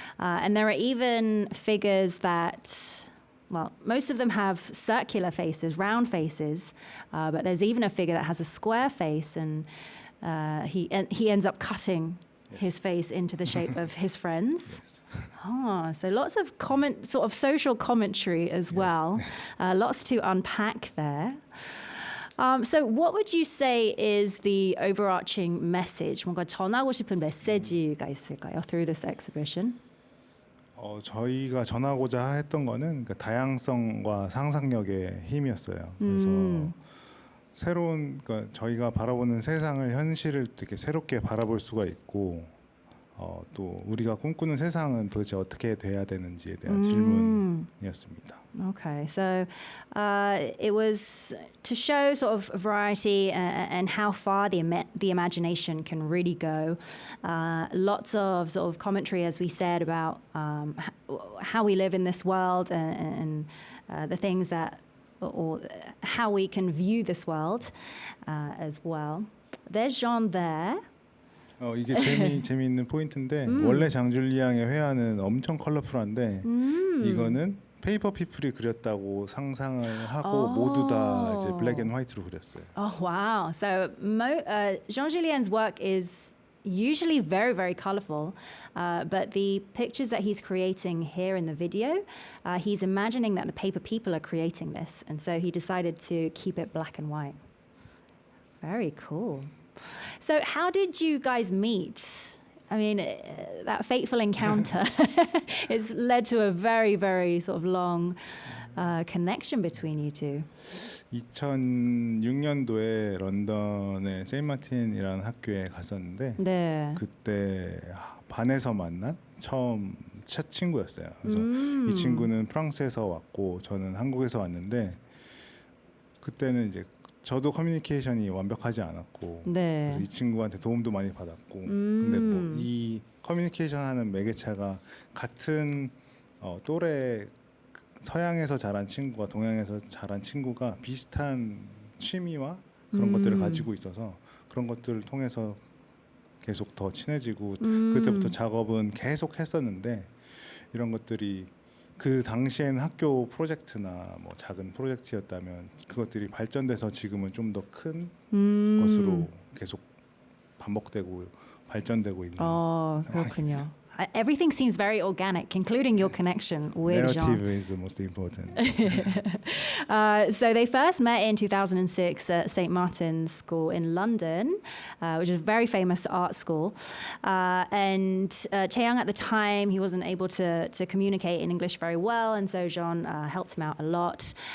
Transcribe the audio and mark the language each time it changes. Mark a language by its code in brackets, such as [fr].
[en] And there are even figures that, well, most of them have circular faces, round faces, but there's even a figure that has a square face, and he ends up cutting his face into the shape of his friends. So lots of sort of social commentary as well. Lots to unpack there. So what would you say is the overarching message? [ko] 뭔가 전하고 싶은 메시지가 있을까요? [en] Through this exhibition? [ko] 저희가 전하고자 했던 거는 그 다양성과 상상력의 힘이었어요. 그래서 새로운 그러니까 저희가 바라보는 세상을 현실을 되게 새롭게 바라볼 수가 있고 또 우리가 꿈꾸는 세상은 도대체 어떻게 돼야 되는지에 대한 질문이었습니다. [en] Okay, so it was to show sort of variety and how far the imagination can really go. Lots of sort of commentary, as we said, about how we live in this world and the things that, or how we can view this world as well. There's Jean there. [ko] 이게 재미있는 포인트인데 원래 장줄리앙의 회화는 엄청 컬러풀한데 이거는 페이퍼 피플이 그렸다고 상상을 하고 모두 다 이제 블랙 앤 화이트로 그렸어요. [en] Oh wow! So Jean Julien's work is usually very, very colorful, but the pictures that he's creating here in the video, he's imagining that the paper people are creating this, and so he decided to keep it black and white. Very cool. So how did you guys meet? I mean, that fateful encounter has led to a very, very sort of long connection between you two. [ko] 2006년도에 런던의 세인트 마틴이라는 학교에 갔었는데 네. 그때 반에서 만난 처음 첫 친구였어요. 그래서 이 친구는 프랑스에서 왔고 저는 한국에서 왔는데 그때는 이제 저도 커뮤니케이션이 완벽하지 않았고 네. 그래서 이 친구한테 도움도 많이 받았고 근데 뭐 이 커뮤니케이션 하는 매개체가 같은 또래 서양에서 자란 친구가 동양에서 자란 친구가 비슷한 취미와 그런 것들을 가지고 있어서 그런 것들을 통해서 계속 더 친해지고 그때부터 작업은 계속 했었는데 이런 것들이 그 당시엔 학교 프로젝트나 뭐 작은 프로젝트였다면 그것들이 발전돼서 지금은 좀 더 큰 것으로 계속 반복되고 발전되고 있는 그렇군요. [en] Everything seems very organic, including your connection with Jean. Narrative is the most important. So they first met in 2006 at St. Martin's School in London, which is a very famous art school. And Chae-young at the time, he wasn't able to communicate in English very well, and so Jean helped him out a lot.